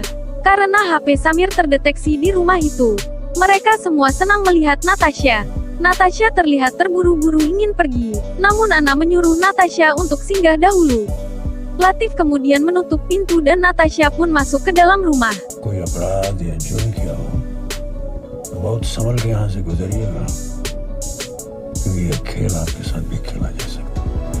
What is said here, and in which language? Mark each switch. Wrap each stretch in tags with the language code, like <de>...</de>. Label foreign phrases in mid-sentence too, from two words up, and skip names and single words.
<id>Karena HP Samir terdeteksi di rumah itu, mereka semua senang melihat Natasha. Natasha terlihat terburu-buru ingin pergi, namun Ana menyuruh Natasha untuk singgah dahulu. Latif kemudian menutup pintu dan Natasha pun masuk ke dalam rumah.</id> <hi>कोई अपराध या जुर्म किया हो तो बहुत संभल के यहाँ से गुजरिएगा, क्योंकि यह खेल आपके साथ भी खेला जा सकता है.</hi>